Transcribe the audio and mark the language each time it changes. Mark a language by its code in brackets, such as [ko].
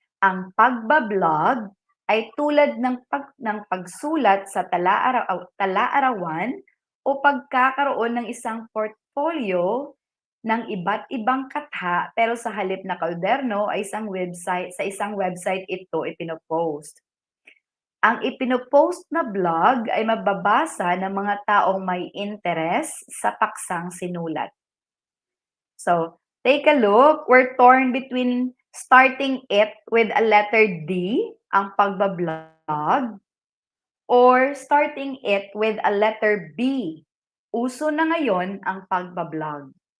[tl] Ang pagbablog ay tulad ng pagsulat sa tala-arawan o pagkakaroon ng isang portfolio ng iba't ibang katha pero sa halip na kalderno ay sa isang website ito ipinopost. Ang ipinopost na blog ay mababasa ng mga taong may interes sa paksang sinulat. [en] So, take a look. We're torn between starting it with a letter D, [tl] ang pagbablog, [en] or starting it with a letter B. [tl] Uso na ngayon ang pagbablog.